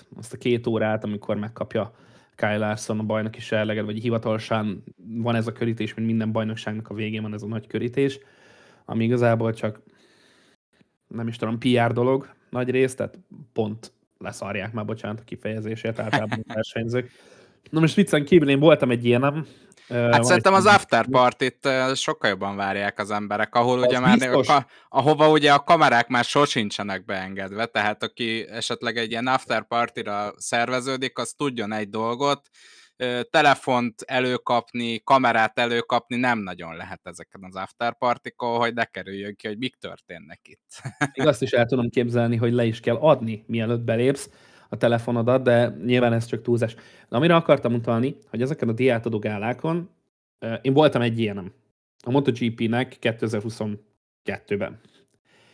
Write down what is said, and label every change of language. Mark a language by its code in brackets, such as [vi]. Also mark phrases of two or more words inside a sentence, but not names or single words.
[hu] Azt a 2 órát, amikor megkapja Kyle Larson a bajnoki serleget, vagy hivatalosan van ez a körítés, mint minden bajnokságnak a végén van ez a nagy körítés, ami igazából csak nem is tudom, PR dolog nagy rész, tehát pont leszarják már, bocsánat a kifejezésért, általában a versenyzők. Na most viccen kívül én voltam egy ilyenem. Hát szerintem az [en] after party-t [hu] sokkal jobban várják az emberek, ahol ugye már ahova ugye a kamerák már sosincsenek beengedve, tehát aki esetleg egy ilyen [en] after party-ra [hu] szerveződik, az tudjon egy dolgot, telefont előkapni, kamerát előkapni nem nagyon lehet ezeken az [en] after party-kon, [hu] hogy ne kerüljön ki, hogy mik történnek itt. Még azt is el tudom képzelni, hogy le is kell adni, mielőtt belépsz a telefonodat, de nyilván ez csak túlzás. De amire akartam utalni, hogy ezeken a díjátadó gálákon, én voltam egy ilyenem, a MotoGP-nek 2022-ben.